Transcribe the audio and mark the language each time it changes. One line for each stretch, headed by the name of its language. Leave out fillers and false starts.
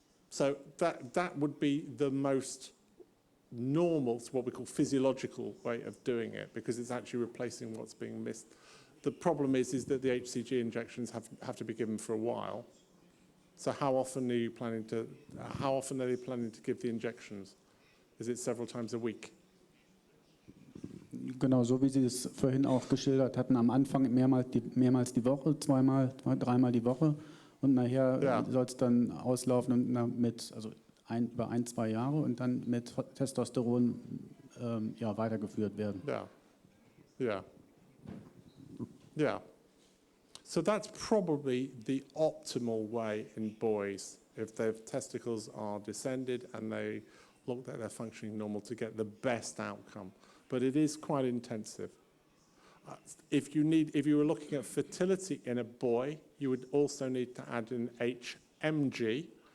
English: So that would be the most normal, what we call physiological way of doing it, because it's actually replacing what's being missed. The problem is that the HCG injections have to be given for a while. So how often are you planning to give the injections? Is it several times a week?
German: Genau, so wie Sie es vorhin auch geschildert hatten, am Anfang mehrmals die Woche, dreimal die Woche, und nachher soll es dann auslaufen und über 1-2 Jahre und dann mit Testosteron weitergeführt werden.
English: Yeah. So that's probably the optimal way in boys, if their testicles are descended and they look like they're functioning normal, to get the best outcome. But it is quite intensive. If you were looking at fertility in a boy, you would also need to add an HMG.